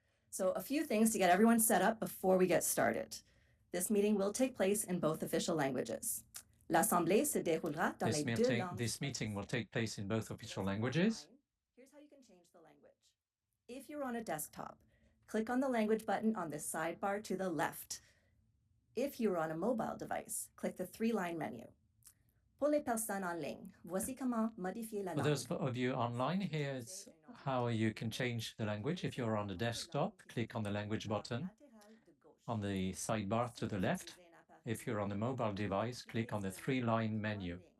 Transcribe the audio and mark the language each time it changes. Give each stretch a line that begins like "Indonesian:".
English: So a few things to get everyone set up before we get started. This meeting will take place in both official languages.
French: L'Assemblée se déroulera dans les deux langues.
English: This meeting will take place in both official languages. Here's how you can change the language. If you're on a desktop, click on the language button on the sidebar to the left. If you're on a mobile device, click the three-line menu.
French: Pour les personnes en ligne, voici comment modifier la langue.
English: For those of you online, here's how you can change the language. If you're on a desktop, click on the language button on the sidebar to the left. If you're on a mobile device, click on the three-line menu.